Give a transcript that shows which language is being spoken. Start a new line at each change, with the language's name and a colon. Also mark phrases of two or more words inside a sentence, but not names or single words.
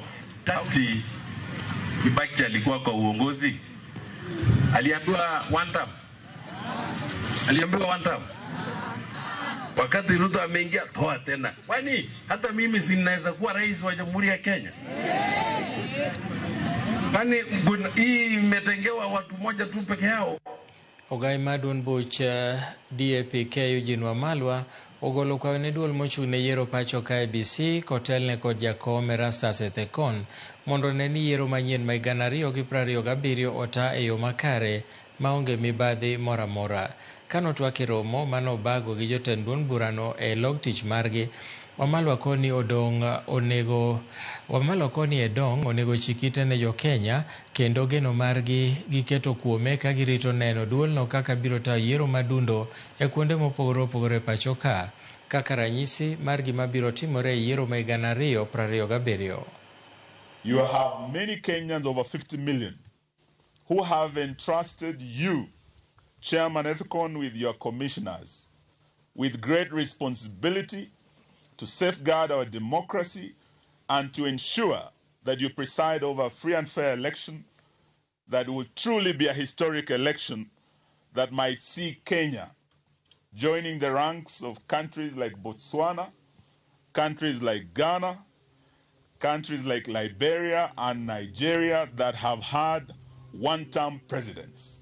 Swahili: Tati Kibaki alikuwa kwa uongozi, aliambiwa
English: one term.
Swahili: Wakati Ruto ameingia toa tena. Kwani hata mimi sinaweza kuwa rais wa Jamhuri ya Kenya? Kwani hii imetengewa watu moja tu peke yao?
Luo (Kenya and Tanzania): Ogai Madun Buch DAP Eugene Wamalwa ogolo kwayo ne duol mochung' ne yiero pacho ka IEBC kotelne kod jakom Erastus Ethekon mondo ne ni yiero manyien ma higa 2027 ota e yo makare maonge mibadhi mora mora. Kano twak e romo manobago gi jotend duond burano e log tich margi, Wamalwa koni onego chikite ne jo Kenya kendo geno margi giketo kuome ka girito neno duolno kaka biro tayo yiero madundo e kuonde mopogore opogore pacho ka, kaka ranyisi mar gima biro timore e yiero ma higa 2027.
English: You have many Kenyans, over 50 million, who have entrusted you, Chairman Ethekon, with your commissioners, with great responsibility to safeguard our democracy and to ensure that you preside over a free and fair election that will truly be a historic election that might see Kenya joining the ranks of countries like Botswana, countries like Ghana, countries like Liberia and Nigeria that have had one-term presidents.